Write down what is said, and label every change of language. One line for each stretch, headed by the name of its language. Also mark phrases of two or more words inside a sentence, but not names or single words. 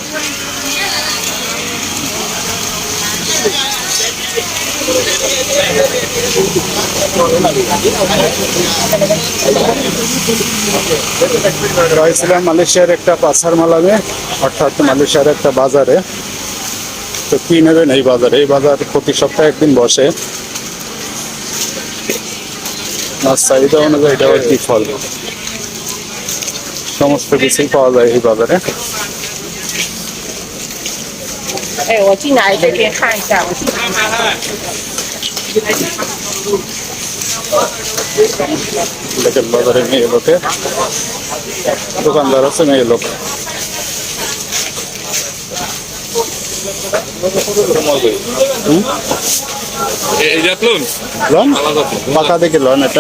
Bangla: রয়েছিলাম মালয়েশিয়ার একটা
Malay: pasar malam
Bangla: অর্থাৎ মালয়েশিয়ার একটা বাজারে তো কি নেবেন এই বাজার প্রতি সপ্তাহে একদিন বসে চাহিদা অনুযায়ী এটা কি ফল সমস্ত কিছুই পাওয়া যায় এই বাজারে
Chinese: 我进来这边看一下，我去拿拿。
Bangla: দেখেন বাজারে মেয়ে লোকে দোকানদার আছে মেয়ে লোক পাকা দেখে লোন এটা